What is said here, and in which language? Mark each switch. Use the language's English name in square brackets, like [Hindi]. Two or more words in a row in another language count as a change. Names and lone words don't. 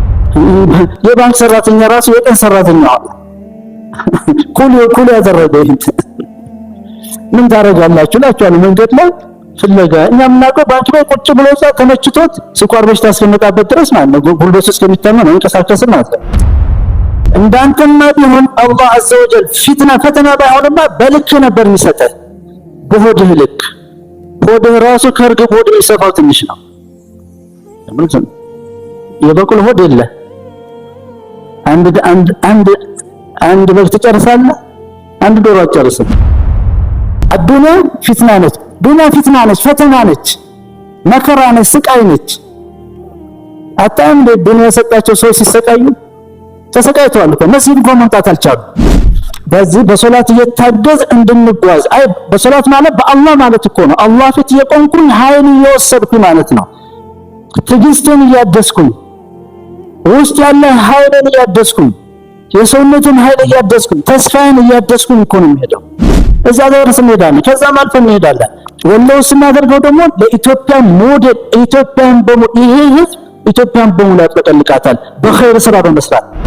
[Amharic] የባንክ ሰራተኛ ራሱ የቀን ሰራተኛ አለ ኩል ያደረገ ምን ታረጋላችሁ ላችኋል መንገድ ላይ ፍለጋ እኛ ምናውቀው ባንክ ላይ ቁጭ ብሎ ተመችቶት ስኳር በሽታ እስከመጣበት ድረስ ማለት ነው ጉልበቱ እስከሚታመን ነው እንቀሳቀስ ማለት ነው እንዳንተማ ቢሆን አላህ [Arabic] عز وجل [Amharic] ፈተና ባይሆንማ በልክ ነበር የሚሰጠህ በሆድህ ልክ ሆድህ ራሱ ከርግብ ሆድ የሚሰፋው ትንሽ ነው የበቁል ሆድ የለ አንድ በግ ትጨርሳለህ አንድ ዶሮ አትጨርስም [Arabic] الدنيا فتنة [Amharic] ነች ፈተና ነች መከራ ነች ስቃይ ነች አጣም በዱንያ የሰጣቸው ሰው ሲሰቃዩ ተሰቃይተዋል እኮ መስጊድ እንኳን መምጣት አልቻሉም በዚህ በሶላት እየታገዝ እንድንጓዝ አይ በሶላት ማለት በአላህ ማለት እኮ ነው አላህ ፊት የቆምኩኝ ኃይል እየወሰድኩ ማለት ነው ትዕግስትን እያደስኩኝ ውስጥ ያለ ኃይልን እያደስኩኝ የሰውነትን ኃይል እያደስኩኝ ተስፋን እያደስኩኝ እኮ ነው የሚሄደው እዛ ድረስ እንሄዳለን ከዛም አልፈን እንሄዳለን ወላሂ ስናደርገው ደግሞ ለኢትዮጵያ ሞዴል ኢትዮጵያን በሙሉ ያጥለቀልቃታል በኸይር ስራ በመስራት